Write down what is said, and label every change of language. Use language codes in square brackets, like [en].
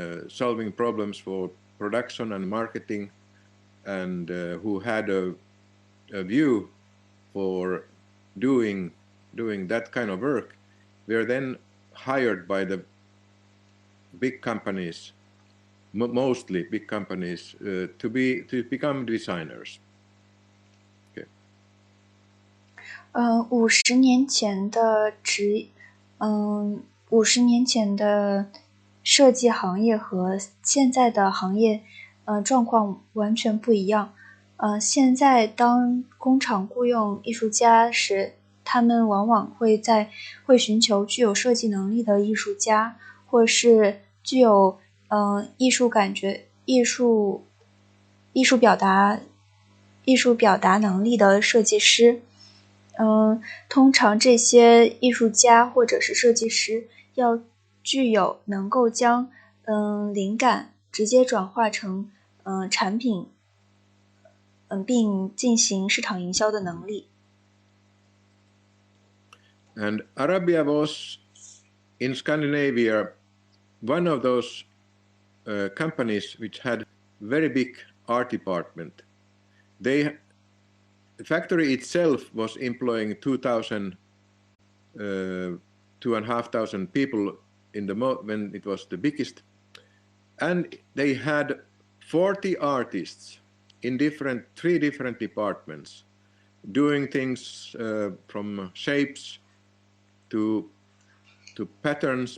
[en] solving problems for production and marketing, and who had a view for doing that kind of work, were then hired by the big companies, mostly big companies, to become designers. Okay. [zh] 50年前的设计行业和现在的行业状况完全不一样。现在当工厂雇佣艺术家时，他们往往会寻求具有设计能力的艺术家，或是具有艺术感觉、艺术表达能力的设计师。通常这些艺术家或者是设计师要具有能够将灵感直接转化成产品，并进行市场营销的能力。 [en] And Arabia was in Scandinavia one of those companies which had very big art department. The factory itself was employing 2,500 people when it was the biggest, and they had 40 artists in 3 different departments, doing things from shapes to patterns.